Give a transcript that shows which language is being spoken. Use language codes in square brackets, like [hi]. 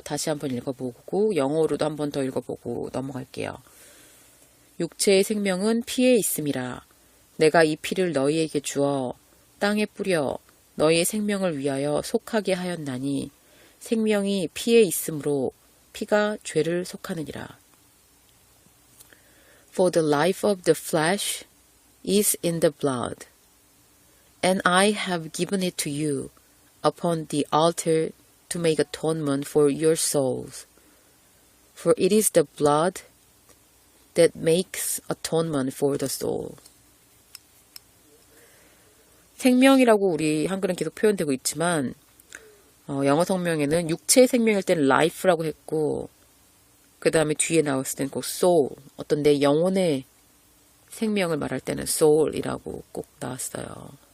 [ko] 다시 한번 읽어보고 영어로도 한번 더 읽어보고 넘어갈게요. 육체의 생명은 피에 있음이라. 내가 이 피를 너희에게 주어 땅에 뿌려 너희의 생명을 위하여 속하게 하였나니 생명이 피에 있으므로 피가 죄를 속하느니라. [en] For the life of the flesh is in the blood, and I have given it to you upon the altar to make atonement for your souls. For it is the blood that makes atonement for the soul. [ko] 생명이라고 우리 한글은 계속 표현되고 있지만 영어 성명에는 육체의 생명일 때는 life라고 했고 그 다음에 뒤에 나왔을 때는 꼭 soul, 어떤 내 영혼의 생명을 말할 때는 soul이라고 꼭 나왔어요.